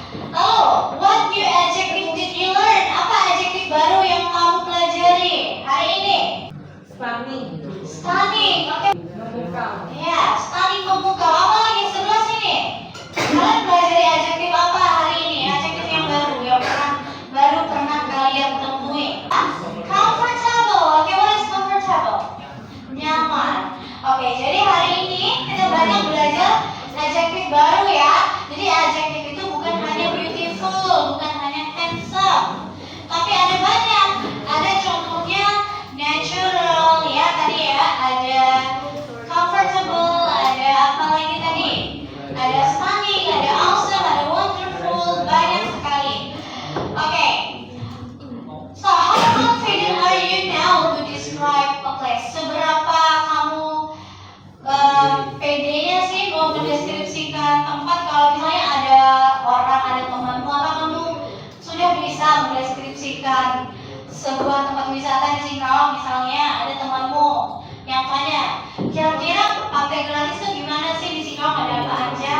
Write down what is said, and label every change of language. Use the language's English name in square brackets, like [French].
[English] Lalu, what new adjective did you learn? [Indonesian] Apa adjektif baru yang kamu pelajari hari ini? [English] Stunning. Stunning, oke. [Indonesian] Memukau. Ya, stunning memukau. Apa lagi sebelah sini? Kalian pelajari adjektif apa hari ini? Adjektif yang baru pernah kalian temui. Comfortable. [English] Oke, what is comfortable? [Indonesian] Nyaman. Oke, jadi hari ini kita banyak belajar adjektif baru ya. Jadi adjektif itu bukan hanya beautiful, bukan hanya handsome, tapi ada banyak. Ada contohnya natural ya tadi ya. Ada comfortable, ada apa lagi tadi? Ada stunning, ada awesome, ada wonderful, banyak sekali. Oke. [English] So how confident are you now to describe a place? [Indonesian] Seberapa kamu PD-nya sih mau mendeskripsikan tempat? Kalau misalnya ada orang, ada temanmu, apa kamu sudah bisa mendeskripsikan sebuah tempat wisata di Singkawang? Misalnya ada temanmu yang tanya, kira-kira Pantai Gratis itu gimana sih di Singkawang, ada apa aja?